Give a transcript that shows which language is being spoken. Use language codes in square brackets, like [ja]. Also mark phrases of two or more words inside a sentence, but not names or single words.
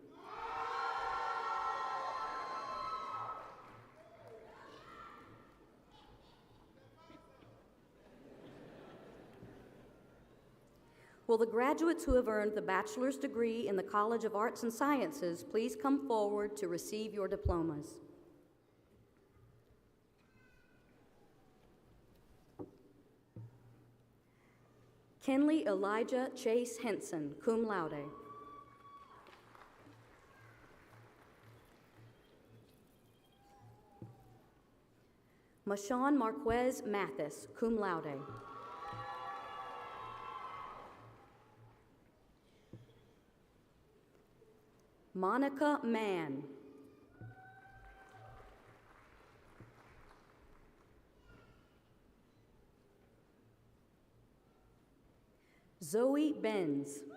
[en] Will the graduates who have earned the bachelor's degree in the College of Arts and Sciences please come forward to receive your diplomas? Kenley Elijah Chase Henson, [la] cum laude. [en] Mashawn Marquez Mathis, [la] cum laude. [en] Monica Mann. Zoe Benz.